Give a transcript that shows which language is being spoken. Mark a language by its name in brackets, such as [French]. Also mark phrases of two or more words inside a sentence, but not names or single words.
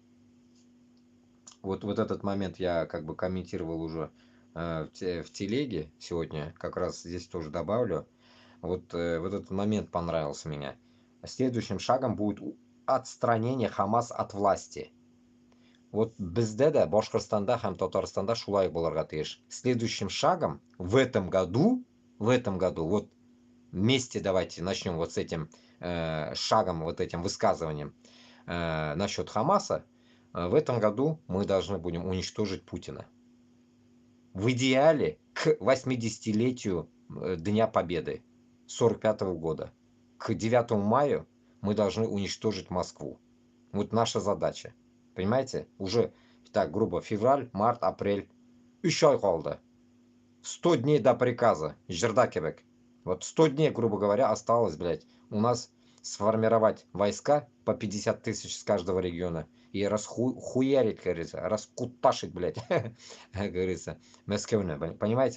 [Russian] Вот этот момент я как бы комментировал уже в телеге сегодня. Как раз здесь тоже добавлю. Вот этот момент понравился мне. Следующим шагом будет отстранение Хамас от власти. [Tatar] Вот безде де Башкортостанда һәм Татарстанда шулай булырга тиеш. [Russian] Следующим шагом в этом году, вот вместе давайте начнем вот с этим шагом, вот этим высказыванием насчет Хамаса. В этом году мы должны будем уничтожить Путина. В идеале к 80-летию Дня Победы 1945 года. К 9 мая мы должны уничтожить Москву. Вот наша задача. Понимаете? Уже, так, грубо, февраль, март, апрель. [Tatar] 3 ай калды. [Russian] 100 дней до приказа. Жердакебек. Вот 100 дней, грубо говоря, осталось, блядь, у нас сформировать войска по 50 тысяч с каждого региона и расхуярить, как говорится, раскуташить, блядь, как говорится, Москву. Понимаете?